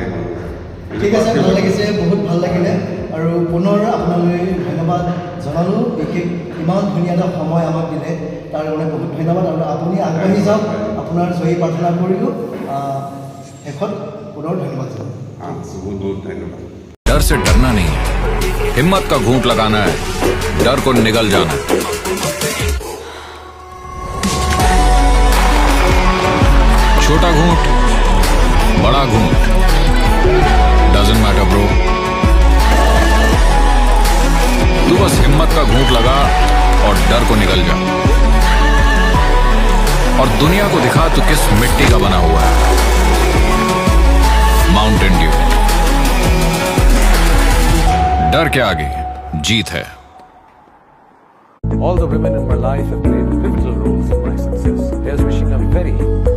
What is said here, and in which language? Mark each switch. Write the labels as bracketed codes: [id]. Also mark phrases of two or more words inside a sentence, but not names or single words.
[as] ঠিক আছে, ভাল লাগিছে, বহুত ভাল লাগিলে। আৰু পুনৰ আপোনালৈ ধন্যবাদ জনালোঁ। বিশেষ ইমান ধুনীয়া এটা সময় আমাক দিলে তাৰ কাৰণে বহুত ধন্যবাদ। আৰু আপুনি আগবাঢ়ি যাওক, আপোনাৰ সহি প্ৰাৰ্থনা কৰিলোঁ। শেষত পুনৰ ধন্যবাদ জনালোঁ। [hi] बहुत धन्यवाद। डर से डरना नहीं है, हिम्मत का घूंट लगाना है, डर को निगल जाना है। छोटा घूंट, बड़ा घूंट, [en] doesn't matter bro. [hi] तू बस हिम्मत का घूंट लगा और डर को निगल जा, और दुनिया को दिखा तू किस मिट्टी का बना हुआ है। माउंटेन ड्यू। डर के आगे जीत है। [en] All the women in my life have played pivotal roles in my success. Here's wishing a very